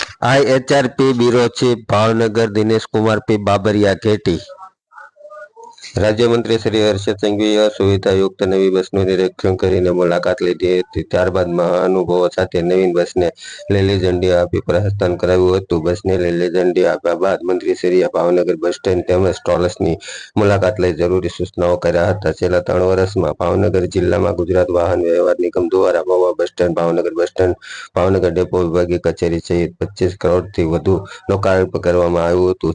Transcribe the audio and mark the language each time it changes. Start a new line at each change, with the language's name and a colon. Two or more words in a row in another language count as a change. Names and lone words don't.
Gujarati: IHRP
English: bureau chief
Gujarati: ભાવનગર દિનેશ કુમાર પી બાબરિયા ઘેટી। રાજ્યમંત્રી શ્રી હર્ષદ સંઘવીએ સુવિધાયુક્ત નવી बसનું નિરીક્ષણ કરીને મુલાકાત લીધી હતી। ત્યારબાદ મહાનુભાવો સાથે નવીન બસને લીલી ઝંડી આપી પ્રસ્થાન કરાવ્યું હતું। બસને લીલી ઝંડી આપ્યા બાદ મંત્રીશ્રીએ ભાવનગર
English: bus stand
Gujarati: તેમજ સ્ટોલ્સની મુલાકાત લઈ જરૂરી સૂચનાઓ કર્યા હતા। છેલ્લા 3 વર્ષમાં ભાવનગર જિલ્લામાં ગુજરાત વાહન વ્યવહાર નિગમ દ્વારા મહુવા
English: bus stand,
Gujarati: ભાવનગર ડેપો વિભાગીય કચેરી સહિત 25 કરોડથી વધુ લોકાર્પણ કરવામાં આવ્યું હતું।